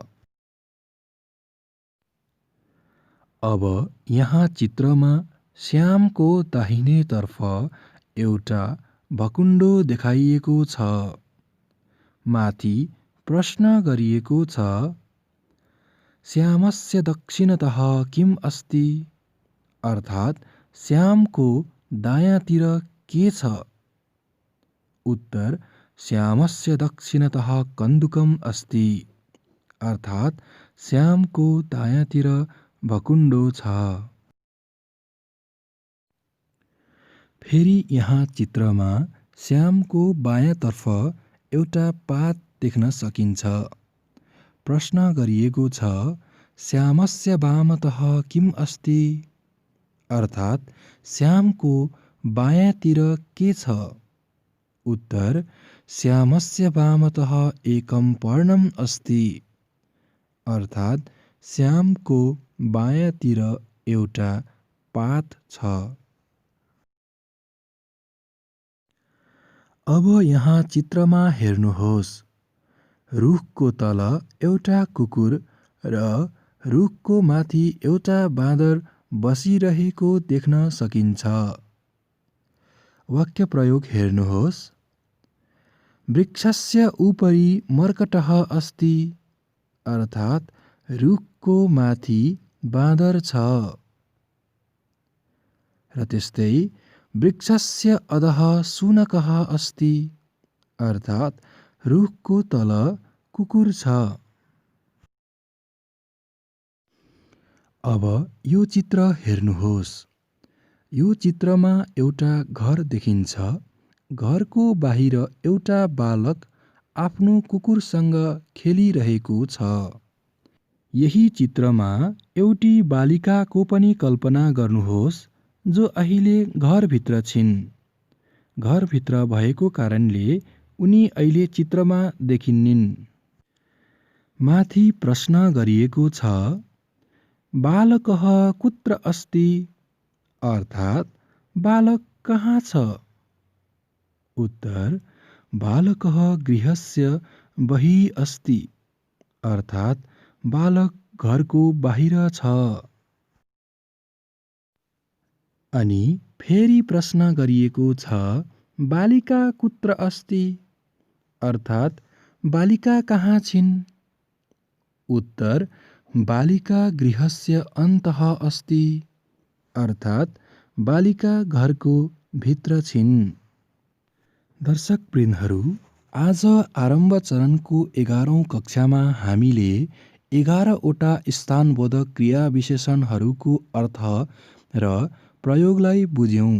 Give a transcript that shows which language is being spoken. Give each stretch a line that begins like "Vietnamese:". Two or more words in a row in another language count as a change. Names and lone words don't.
Nepali: अब यहाँ चित्रमा श्यामको दाहिने तर्फ एउटा भकुण्डो देखाइएको छ। माथि प्रश्न गरिएको छ
Sanskrit: श्यामस्य दक्षिणतः किम अस्ति
Nepali: अर्थात् श्यामको दायाँतिर के छ? उत्तर,
Sanskrit: श्यामस्य दक्षिणतः कन्दुकम् अस्ति
Nepali: अर्थात् श्यामको दायाँतिर भकुण्डो छ। फेरि यहाँ चित्रमा श्यामको बायाँतर्फ एउटा पात देख्न सकिन्छ। प्रश्न गरिएको छ
Sanskrit: श्यामस्य वामतः किम अस्ति
Nepali: अर्थात् श्यामको बायाँतिर के छ? उत्तर,
Sanskrit: श्यामस्य वामतः एकं पर्णम् अस्ति
Nepali: अर्थात् श्यामको बायाँतिर एउटा पात छ। अब यहाँ चित्रमा हेर्नुहोस्। रुखको तल एउटा कुकुर र रुखको माथि एउटा बाँदर बसिरहेको देख्न सकिन्छ। वाक्य प्रयोग हेर्नुहोस्।
Sanskrit: वृक्षस्य उपरि मर्कटः अस्ति
Nepali: अर्थात् रुखको माथि बाँदर छ। र त्यस्तै
Sanskrit: वृक्षस्य अधः शुनकः अस्ति
Nepali: अर्थात् रुखको तल कुकुर छ। अब यो चित्र हेर्नुहोस्। यो चित्रमा एउटा घर देखिन्छ। घरको बाहिर एउटा बालक आफ्नो कुकुरसँग खेलिरहेको छ। यही चित्रमा एउटी बालिकाको पनि कल्पना गर्नुहोस् जो अहिले घरभित्र छिन्। घरभित्र भएको कारणले उनी अहिले चित्रमा देखिन्निन्। माथि प्रश्न गरिएको छ
Sanskrit: बालकः कुत्र अस्ति
Nepali: अर्थात् बालक कहाँ छ? उत्तर,
Sanskrit: बालकः गृहस्य बहिः अस्ति
Nepali: अर्थात् बालक घरको बाहिर छ। अनि फेरि प्रश्न गरिएको छ
Sanskrit: बालिका कुत्र अस्ति
Nepali: अर्थात् बालिका कहाँ छिन्? उत्तर,
Sanskrit: बालिका गृहस्य अन्तः अस्ति
Nepali: अर्थात् बालिका घरको भित्र छिन्। दर्शकवृन्दहरू, आज आरम्भ चरणको 11औं कक्षामा हामीले 11वटा स्थानबोधक क्रिया विशेषणहरूको अर्थ र प्रयोगलाई बुझ्यौं।